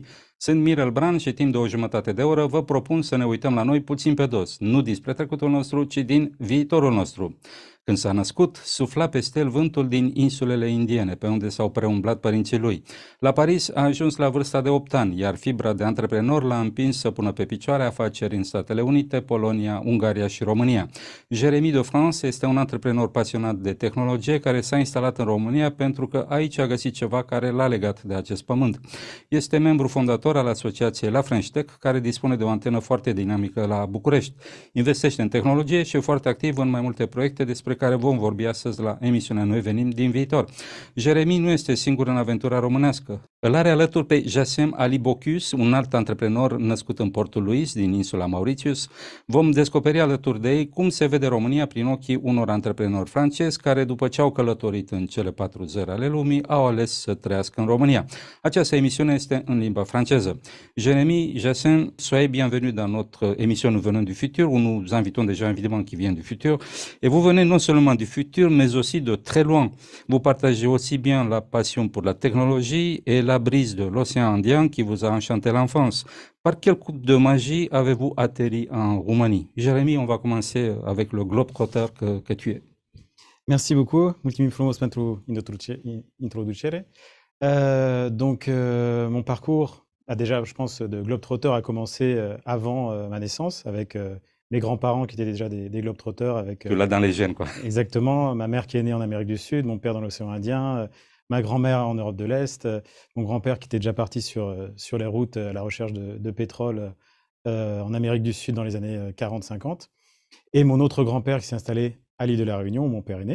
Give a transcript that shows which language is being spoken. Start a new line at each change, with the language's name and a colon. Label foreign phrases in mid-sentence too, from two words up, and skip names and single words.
Romanian: Sunt Mirel Bran și timp de o jumătate de oră vă propun să ne uităm la noi puțin pe dos, nu dinspre trecutul nostru, ci din viitorul nostru. Când s-a născut, sufla peste el vântul din insulele indiene, pe unde s-au preumblat părinții lui. La Paris a ajuns la vârsta de 8 ani, iar fibra de antreprenor l-a împins să pună pe picioare afaceri în Statele Unite, Polonia, Ungaria și România. Jérémy de France este un antreprenor pasionat de tehnologie care s-a instalat în România pentru că aici a găsit ceva care l-a legat de acest pământ. Este membru fondator al asociației La French Tech, care dispune de o antenă foarte dinamică la București. Investește în tehnologie și e foarte activ în mai multe proiecte despre care vom vorbi astăzi la emisiunea Noi venim din viitor. Jérémy nu este singur în aventura românească. Îl are alături pe Jassem Ali Bocuse, un alt antreprenor născut în Portul Louis, din insula Mauritius. Vom descoperi alături de ei cum se vede România prin ochii unor antreprenori francezi care, după ce au călătorit în cele 4 țări ale lumii, au ales să trăiască în România. Această emisiune este în limba franceză.
French: Jérémy, Jassem, soyez bienvenus dans notre émission Nous venons du futur, où nous invitons des gens évidemment qui viennent du futur. Et vous venez non seulement du futur, mais aussi de très loin. Vous partagez aussi bien la passion pour la technologie et la brise de l'océan Indien qui vous a enchanté l'enfance. Par quel coup de magie avez-vous atterri en Roumanie? Jérémy, on va commencer avec le globe-trotter que tu es. Merci beaucoup,
Romanian: mulțumim frumos pentru introducere.
French: Mon parcours a déjà, je pense, de globe-trotter a commencé avant ma naissance, avec mes grands-parents qui étaient déjà des globe-trotters. Avec, tu l'as dans les gènes, quoi. Exactement, ma mère qui est née en Amérique du Sud, mon père dans l'océan Indien, ma grand-mère en Europe de l'Est, mon grand-père qui était déjà parti sur les routes à la recherche de pétrole en Amérique du Sud dans les années 40-50, et mon autre grand-père qui s'est installé à l'île de la Réunion, où mon père est né.